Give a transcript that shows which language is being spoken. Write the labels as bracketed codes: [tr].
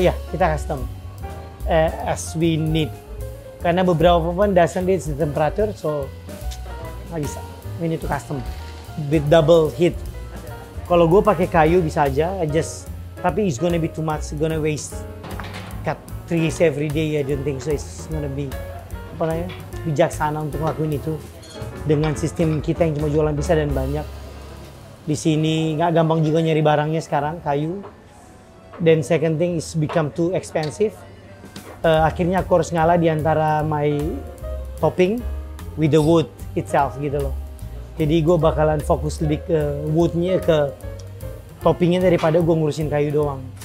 [id] Kita [en] custom as we need. [id] Karena beberapa [en] oven doesn't reach the temperature, so [id] nggak bisa. [en] We need to custom with double heat. [id] Kalau gue pakai kayu bisa aja, tapi [en] it's gonna be too much, it's gonna waste. Cut trees every day, I don't think so. It's gonna be [id] bijaksana untuk ngelakuin itu dengan sistem kita yang cuma jualan bisa dan banyak. Di sini nggak gampang juga nyari barangnya sekarang, kayu. Dan [en] second thing is become too expensive. [id] Akhirnya aku harus ngalah di antara [en] my topping with the wood itself [id] gitu loh. Jadi gue bakalan fokus lebih ke woodnya, ke toppingnya daripada gue ngurusin kayu doang.